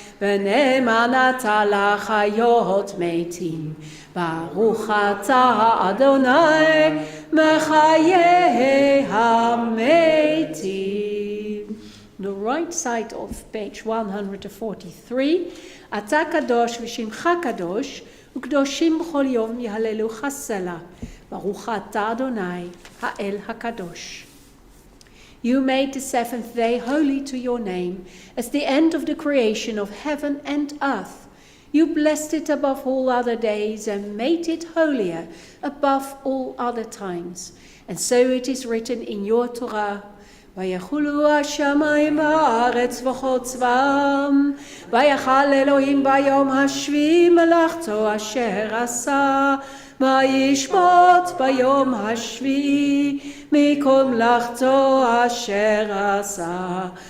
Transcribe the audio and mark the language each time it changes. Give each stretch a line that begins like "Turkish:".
Hebrew: ונאמנת לחיות מתים, ברוך אתה אדוני, מחיי המתים.
English: The right side of page 143,
Hebrew: אתה קדוש ושמך קדוש, וקדושים בכל יום יהללוך סלה. ברוך אתה אדוני, האל הקדוש.
English: You made the seventh day holy to your name, as the end of the creation of heaven and earth. You blessed it above all other days and made it holier above all other times. And so it is written in your Torah,
Hebrew: ויחולו השמיים והארץ וכל צבאם, ויחל אלוהים ביום השביעי מלאכתו אשר עשה, וישבות ביום השביעי מכל מלאכתו אשר עשה.